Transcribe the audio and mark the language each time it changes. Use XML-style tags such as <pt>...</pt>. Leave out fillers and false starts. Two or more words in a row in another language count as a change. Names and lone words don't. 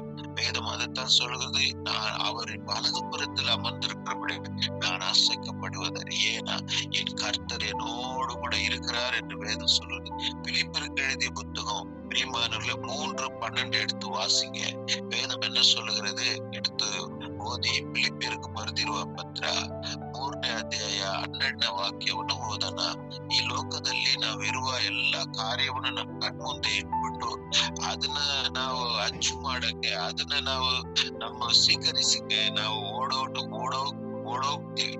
<ta>வேதம் அதைத்தான் சொல்கிறது, நான் அவரின் வலது புறத்தில் அமர்ந்திருக்கிறபடி நான் அசைக்கப்படுவதற்கு, ஏன்னா என் கர்த்தர் என்னோடு கூட இருக்கிறார் என்று வேதம் சொல்லுது. பிலிப்பியருக்கு எழுதிய புத்தகம் பிரியமானவர்களே 3:12 எடுத்து வாசிங்க. வேதம் என்ன சொல்லுகிறது எடுத்து</ta> <kn>ಓದಿ ಫಿಲಿಪ್ಪಿಯರಿಗೆ ಬರೆದಿರುವ ಪತ್ರ 3ನೇ ಅಧ್ಯಾಯ 12ನೇ ವಾಕ್ಯವನ್ನು ಓದೋಣ. ಈ ಲೋಕದಲ್ಲಿ ನಾವಿರುವ ಎಲ್ಲಾ ಕಾರ್ಯವನ್ನು ನಮ್ಮ ಕಣ್ಮುಂದೆ ಇಟ್ಬಿಟ್ಟು ಅದನ್ನ ನಾವು ಅಚ್ಚು ಮಾಡಕ್ಕೆ, ಅದನ್ನ ನಾವು ನಮ್ಮ ಸ್ವೀಕರಿಸಕ್ಕೆ ನಾವು ಓಡೋಗ್ತೀವಿ.</kn>